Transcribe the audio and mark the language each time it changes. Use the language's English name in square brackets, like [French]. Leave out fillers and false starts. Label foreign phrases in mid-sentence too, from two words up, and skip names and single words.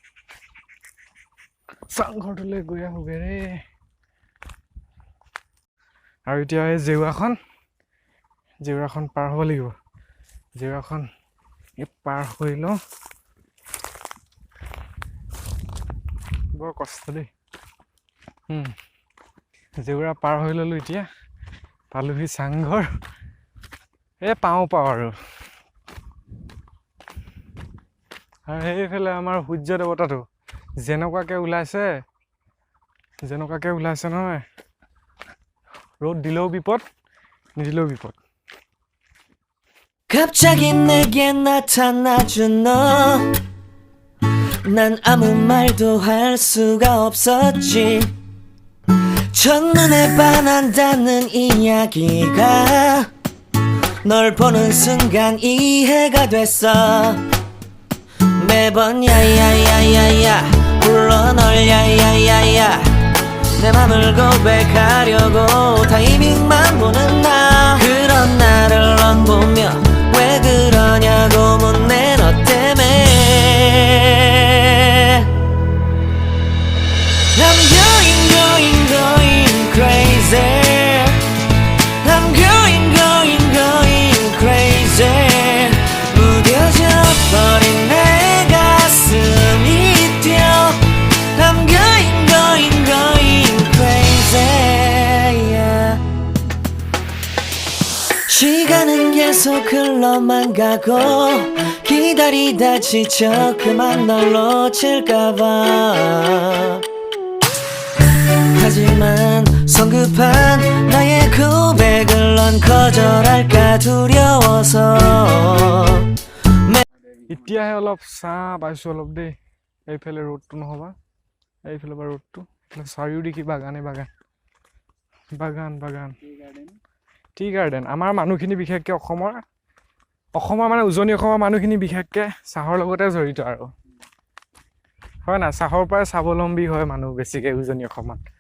[Assamese] চাংঘৰটোলৈ গৈ আহোগৈ ৰে আৰু এতিয়া এই জেউৰাখন পাৰ হ'ব লাগিব জেউৰাখন পাৰ হৈ লওঁ বৰ কষ্ট দেই জেউৰা পাৰ হৈ ল'লোঁ এতিয়া পালোহি চাংঘৰ পাওঁ আৰু সেইফালে আমাৰ সূৰ্য দেৱতাটো যেনেকুৱাকৈ ওলাইছে যেনেকুৱাকৈ ওলাইছে নহয় ৰ'দ দিলেও বিপদ নিদিলেও বিপদ [Korean] 갑자기 내게 나타나준 너 난 아무 말도 할 수가 없었지 첫눈에 반한다는 이야기가 널 보는 순간 이해가 됐어 매번 야야야야야 불러 널 야야야야 내 맘을 고백하려고 타이밍만 보는 나 그런 나를 넌 보며 왜 그러냐고 묻네 너 때문에 [English] I'm going crazy I'm going crazy [Korean] 무뎌져 버린 내 가슴이 뛰어 [English] I'm going crazy yeah. [Korean] 시간은 계속 흘러만 가고 기다리다 지쳐 그만 널 놓칠까봐 하지만 성급한 나의 고백을 넌 거절할까 두려워서 [Assamese] এতিয়াহে অলপ চাহ পাইছোঁ অলপ দেই এইফালে ৰ'দটো নহ'বা এইফালে পৰা ৰ'দটো চাৰিওদিশে বাগানে বাগান বাগান বাগান [English] tea garden [Assamese] আমাৰ মানুহখিনি বিশেষকৈ অসমৰ মানে উজনি অসমৰ মানুহখিনি বিশেষকৈ চাহৰ লগতে জড়িত আৰু হয় না চাহৰ পৰাই স্বাৱলম্বী হয় মানুহ বেছিকৈ উজনি অসমত